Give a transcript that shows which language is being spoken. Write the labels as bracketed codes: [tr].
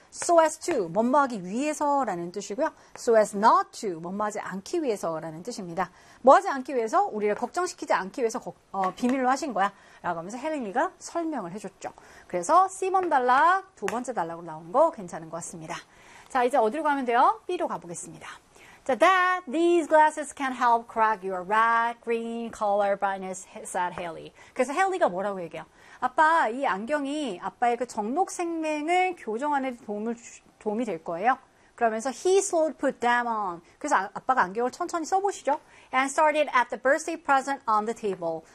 [en] So as to [ko] 뭐뭐하기 위해서라는 뜻이고요. [en] So as not to [ko] 뭐뭐하지 않기 위해서라는 뜻입니다. 뭐하지 않기 위해서 우리를 걱정시키지 않기 위해서 비밀로 하신 거야. 라고 하면서 헤링리가 설명을 해줬죠. 그래서 C번 단락 두 번째 단락으로 나온 거 괜찮은 것 같습니다. 자 이제 어디로 가면 돼요? B로 가보겠습니다. [en] 자, that these glasses can help crack your red, green color blindness, said Haley. [ko] 그래서 헤일리가 뭐라고 얘기해요? 아빠, 이 안경이 아빠의 그 정록 생명을 교정하는 데 도움이 될 거예요. [en] 그러면서 he slowly put them on. [ko] 그래서 아빠가 안경을 천천히 써보시죠. [en] And started at the birthday present on the table.